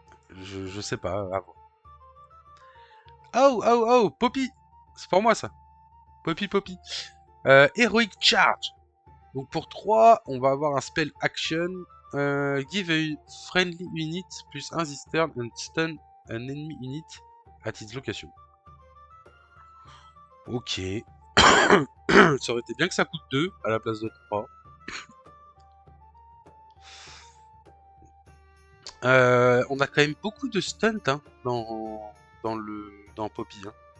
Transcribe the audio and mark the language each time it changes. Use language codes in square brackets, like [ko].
[fr] Je sais pas, à voir. Oh, oh, oh, Poppy! C'est pour moi ça. Poppy, Poppy. [en] Heroic Charge. [fr] Donc pour 3, on va avoir un spell action. [en] Give a friendly unit plus 1 this turn and stun an enemy unit at its location. [fr] Ok. Ça aurait été bien que ça coûte 2 à la place de 3. On a quand même beaucoup de stunt hein, dans Poppy. Hein.